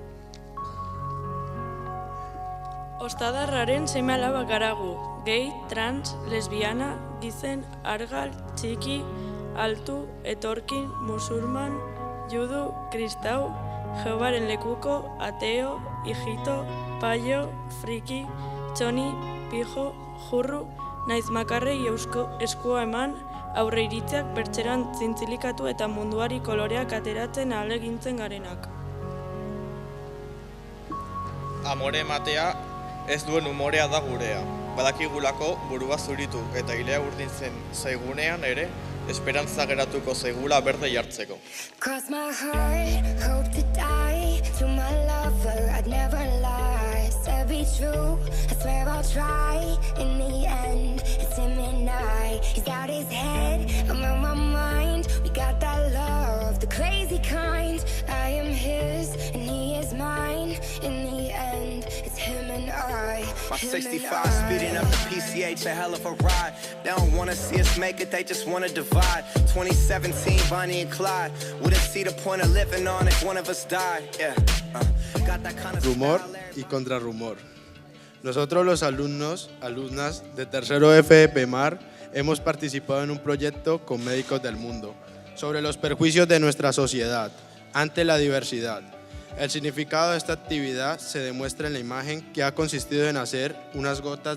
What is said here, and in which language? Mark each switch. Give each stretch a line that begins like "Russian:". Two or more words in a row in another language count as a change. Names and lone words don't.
Basque: Ostadarraren seme alaba garagu, gay, trans, lesbiana, gizen, argal, txiki, altu, etorkin, musulman, judu, kristau, Jehovaren lekuko, ateo, hijito, paio, friki, txoni, pijo, jurru, naiz makarrei eskua eman, aurre iritziak pertseran zintzilikatu eta munduari koloreak ateratzen ahalegintzen garenak. Amore ematea ez duen umorea da gurea. Badakigulako burua zuritu eta hilea urdintzen zaigunean ere, esperantza geratuko zaigula berde jartzeko.
English: Cross my heart, hope to die. To my lover, I'd never lie. Said be true, I swear I'll try. In the end, it's him and I. He's got his head, I'm on my mind. We got that love, the crazy kind. I am his, and he is mine. In the end, it's him and I. My 65 speeding up the PCH, a hell of a ride. They don't wanna see us make it, they just wanna divide. 2017, Bonnie and Clyde. Wouldn't see the point of living on if one of us died. Yeah. Got that kind of
Spanish: Rumor y contrarrumor. Nosotros los alumnas de tercero F de PEMAR hemos participado en un proyecto con médicos del mundo sobre los perjuicios de nuestra sociedad ante la diversidad. El significado de esta actividad se demuestra en la imagen que ha consistido en hacer unas gotas